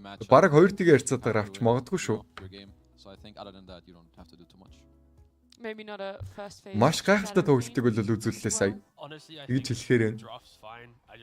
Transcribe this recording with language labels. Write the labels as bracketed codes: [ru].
[mn] Бараг 2 тигээ харьцаатаар авч магадгүй шүү. [en] So I think other than that you don't have to do too much. Maybe not a first phase. [mn] Маш гайхалтай тоглолтыг бол үзүүллээ сая. Гэж хэлэхээр байна.